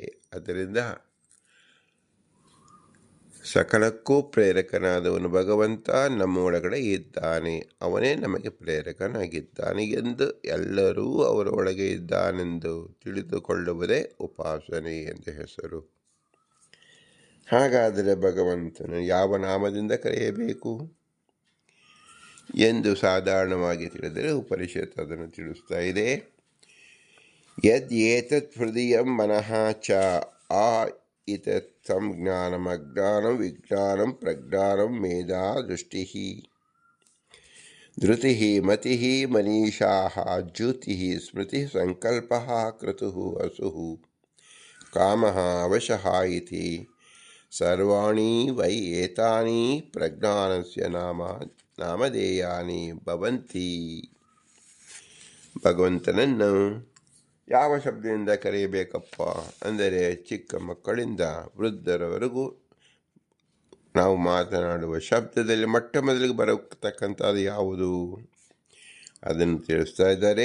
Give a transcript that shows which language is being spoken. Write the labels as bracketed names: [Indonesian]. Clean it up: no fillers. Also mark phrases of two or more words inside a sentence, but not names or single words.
[Kannada] ಅದರಿಂದ ಸಕಲಕ್ಕೂ ಪ್ರೇರಕನಾದವನು ಭಗವಂತ ನಮ್ಮ ಒಳಗಡೆ ಇದ್ದಾನೆ, ಅವನೇ ನಮಗೆ ಪ್ರೇರಕನಾಗಿದ್ದಾನೆ ಎಂದು ಎಲ್ಲರೂ ಅವರ ಒಳಗೆ ಇದ್ದಾನೆಂದು ತಿಳಿದುಕೊಳ್ಳುವುದೇ ಉಪಾಸನೆ ಎಂದು ಹೆಸರು. ಹಾಗಾದರೆ ಭಗವಂತನು ಯಾವ ನಾಮದಿಂದ ಕರೆಯಬೇಕು? ಎಂದು ಸಾಧಾರಣವಾಗಿ ತಿಳಿದರೆ ಉಪನಿಷತ್ತು ಅದನ್ನು ತಿಳಿಸ್ತಾ ಇದೆ. [Sanskrit] ಯದ್ ಏತತ್ ಹೃದಯಂ ಮನಃ ಚ ಆ ಇತತ್ ಸಂಜ್ಞಾನಂ ಅಜ್ಞಾನಂ ವಿಜ್ಞಾನಂ ಪ್ರಜ್ಞಾನಂ ಮೇಧಾ ದೃಷ್ಟಿಃ ಧೃತಿಃ ಮತಿಃ ಮನೀಷಾಃ ಜ್ಯೋತಿಃ ಸ್ಮೃತಿಃ ಸಂಕಲ್ಪಃ ಕ್ರತುಃ ಅಸುಃ ಕಾಮಃ ಅವಶಃ ಇತಿ ಸರ್ವಾಣಿ ವೈ ಏತಾನಿ ಪ್ರಜ್ಞಾನಸ್ಯ ನಾಮಧೇಯಾನಿ ಭವಂತಿ. [Kannada] ಭಗವಂತನನ್ನು ಯಾವ ಶಬ್ದದಿಂದ ಕರೆಯಬೇಕಪ್ಪ ಅಂದರೆ ಚಿಕ್ಕ ಮಕ್ಕಳಿಂದ ವೃದ್ಧರವರೆಗೂ ನಾವು ಮಾತನಾಡುವ ಶಬ್ದದಲ್ಲಿ ಮೊಟ್ಟ ಮೊದಲಿಗೆ ಬರತಕ್ಕಂಥದ್ದು ಯಾವುದು ಅದನ್ನು ತಿಳಿಸ್ತಾ ಇದ್ದಾರೆ.